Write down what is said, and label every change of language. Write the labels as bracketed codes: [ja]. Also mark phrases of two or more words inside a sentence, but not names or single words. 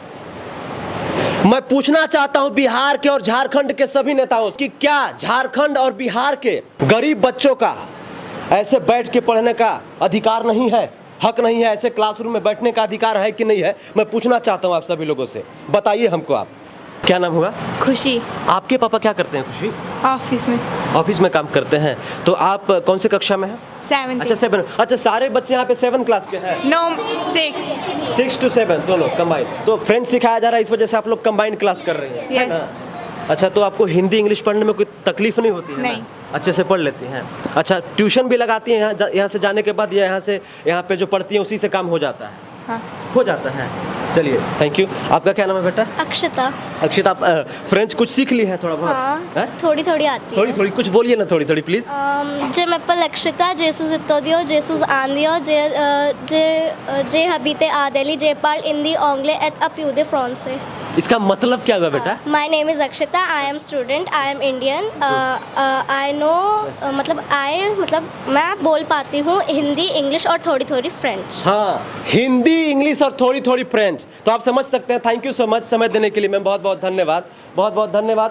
[hi] मैं पूछना चाहता हूं बिहार के और झारखंड के सभी नेताओं कि क्या झारखंड और बिहार के गरीब बच्चों का ऐसे बैठ के पढ़ने का अधिकार नहीं है, हक नहीं है, ऐसे क्लासरूम में बैठने का अधिकार है कि नहीं है? मैं पूछना चाहता हूं आप सभी लोगों से, बताइए हमको। आप क्या नाम हुआ? खुशी। आपके पापा क्या करते हैं? खुशी ऑफिस में। ऑफिस में काम करते हैं। तो आप कौन से कक्षा में हैं? 7। अच्छा 7। अच्छा, सारे बच्चे यहाँ पे 7 क्लास के हैं? [en] No, 6। [hi] 6 to 7 दोनों कंबाइन। तो फ्रेंच सिखाया जा रहा है, इस वजह से आप लोग कंबाइंड क्लास कर रहे हैं? [en] Yes। [hi] अच्छा, तो आपको हिंदी इंग्लिश पढ़ने में कोई तकलीफ नहीं होती है? नहीं। अच्छे से पढ़ लेती हैं। अच्छा, ट्यूशन भी लगाती हैं यहाँ से जाने के बाद, या यहाँ पे जो पढ़ती हैं उसी से काम हो जाता है? हाँ। हो जाता है। चलिए, [en] thank you. [hi] आपका क्या नाम है बेटा? अक्षता। अक्षिता, आप फ्रेंच कुछ सीख ली है थोड़ा बहुत? हाँ, थोड़ी थोड़ी आती है। थोड़ी कुछ बोलिए ना, थोड़ी प्लीज। [fr] je m'appelle Akshata je suis étudiante je suis indienne j'habite à Delhi je parle hindi anglais et un peu français. [hi] इसका मतलब क्या हुआ बेटा? [en] my name is Akshata, I am student, I am Indian, I know [hi] मतलब मैं बोल पाती हूँ हिंदी, इंग्लिश और थोड़ी थोड़ी फ्रेंच। हाँ, हिंदी, इंग्लिश और थोड़ी थोड़ी फ्रेंच। तो आप समझ सकते हैं। [en] thank you so much [hi] समय देने के लिए मैम, बहुत बहुत धन्यवाद, बहुत बहुत धन्यवाद।